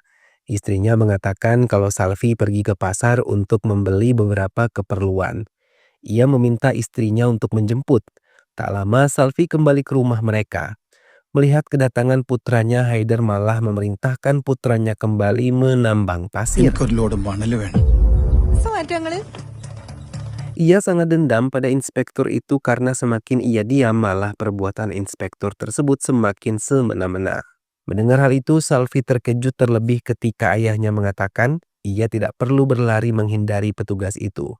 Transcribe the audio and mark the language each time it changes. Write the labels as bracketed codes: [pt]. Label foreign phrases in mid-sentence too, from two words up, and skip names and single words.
[id] Istrinya mengatakan kalau Salvi pergi ke pasar untuk membeli beberapa keperluan. Ia meminta istrinya untuk menjemput. Tak lama Salvi kembali ke rumah mereka. Melihat kedatangan putranya, Haider malah memerintahkan putranya kembali menambang pasir. [ml] എനിക്കൊരു ലോഡ് മണൽ വേണം. [id] Ia sangat dendam pada inspektur itu karena semakin ia diam, malah perbuatan inspektur tersebut semakin semena-mena. Mendengar hal itu, Salvi terkejut terlebih ketika ayahnya mengatakan ia tidak perlu berlari menghindari petugas itu.